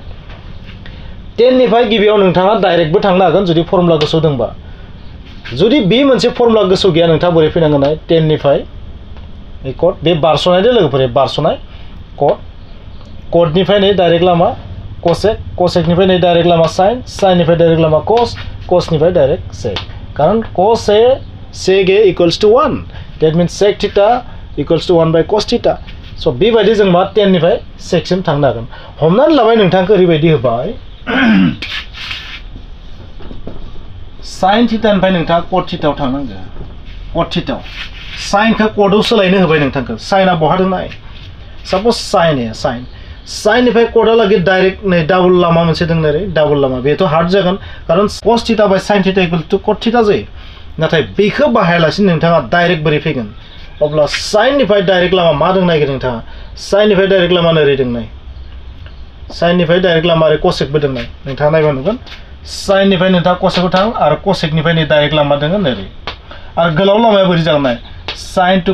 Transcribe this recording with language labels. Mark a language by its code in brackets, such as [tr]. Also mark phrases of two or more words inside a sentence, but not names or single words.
[brx] 10 निफ्राय गिबियाव नोंथाङा डाइरेक्टबो थांनो हागोन जुदि फर्मुला गोसोआव दंबा जुदि बे मोनसे फर्मुला गोसोआव गैया नोंथाङा बोरै फैनांगोन नाय 10 निफ्राय कट बे बारस'नाय दे लोगोफोर बारस'नाय कटनिफ्राय नै डाइरेक्ट लामा कसेकनिफ्राय नै डाइरेक्ट लामा साइननिफ्राय डाइरेक्ट लामा कसनिफ्राय डाइरेक्ट सेक कारण [en] cos a sec a equals to 1 that means sec theta equals to 1 by cos theta [brx] स' बेबायदि जों मा 10 निफ्राय सेकसिम थांनो हागोन हमनानै लाबाय नोंथांखौ ओरैबायदि होबाय साइन थीटानिफ्राय नोंथाङा कट थीटायाव थांनांगौ कट थीटायाव साइनखौ कटआव सोलायनो होबाय नोंथांखौ साइनआ बहा दं नाय साप'ज साइननिफ्राय कटहालागै डाइरेक्ट नै डाबल लामा मोनसे दं ओरै डाबल लामा बेथ' हार्ड जागोन कारण [en] cos theta by sin theta equal to cot theta [brx] जायो नाथाय बेखौ बाहायालासिनो नोंथाङा डाइरेक्ट बोरै फैगोन अब्ला साइननिफ्राय डाइरेक्ट लामा मा दं नागिर नोंथाङा साइननिफ्राय डाइरेक्ट लामा ओरै दं नाय साइननिफ्राय डाइरेक्ट लामा ओरै कसेकबो दं नाय नोंथाङा नायबा नुगोन साइननिफ्राय नोंथाङा कसेकआव थां आरो कसेकनिफ्राय नै डाइरेक्ट लामा दङ ओरै आरो गोलाव लामाया बोरै जागोन नाय [en] sine to